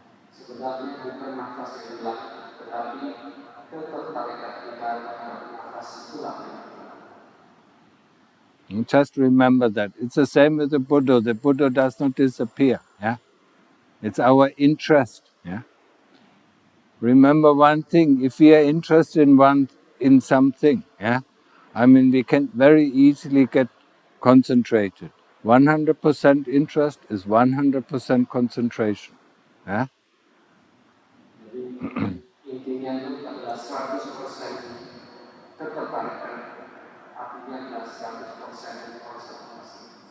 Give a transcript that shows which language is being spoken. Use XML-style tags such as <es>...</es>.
<id>Sebenarnya bukan nafas yang hilang, tetapi ketertarikan kita terhadap nafas itulah yang hilang.</id> <en>Just remember that. It's the same with the Buddha. The Buddha does not disappear. It's our interest. Remember one thing: if we are interested in something, I mean, we can very easily get concentrated. 100% interest is 100% concentration.</en> <id>Jadi intinya itu adalah 100% ketertarikan, artinya adalah 100% konsentrasi.</id>